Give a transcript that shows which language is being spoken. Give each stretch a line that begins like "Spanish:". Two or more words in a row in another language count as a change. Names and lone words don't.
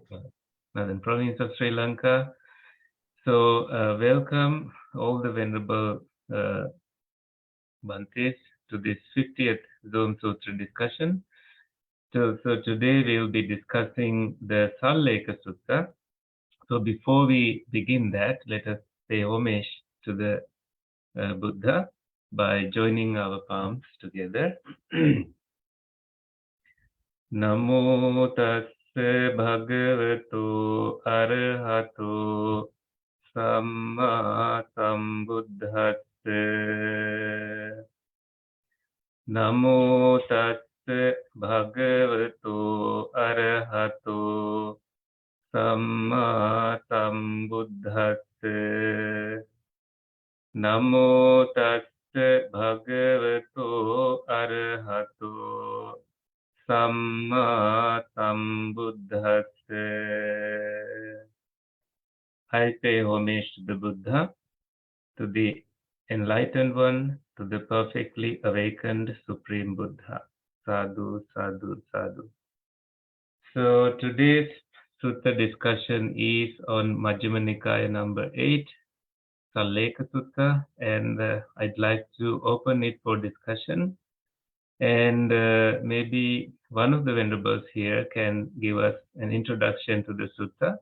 English: Northern Province of Sri Lanka. So welcome all the venerable Bhantes to this 50th Zoom Sutra discussion. So today we will be discussing the Sallekha Sutta. So before we begin that, let us pay homage to the Buddha by joining our palms together.
Pali: Namo tassa bhagavato arahato samma sambuddhassa. Namo tassa bhagavato arahato Samma Sambuddhassa. Namo tassa bhagavato arahato Samma Sambuddhassa.
English: I pay homage to the Buddha, to the enlightened one, to the perfectly awakened Supreme Buddha.
Pali: Sadhu, sadhu, sadhu.
English: So today's Sutta discussion is on Majjhima Nikaya number 8, Sallekha Sutta, and I'd like to open it for discussion. And maybe one of the venerables here can give us an introduction to the Sutta.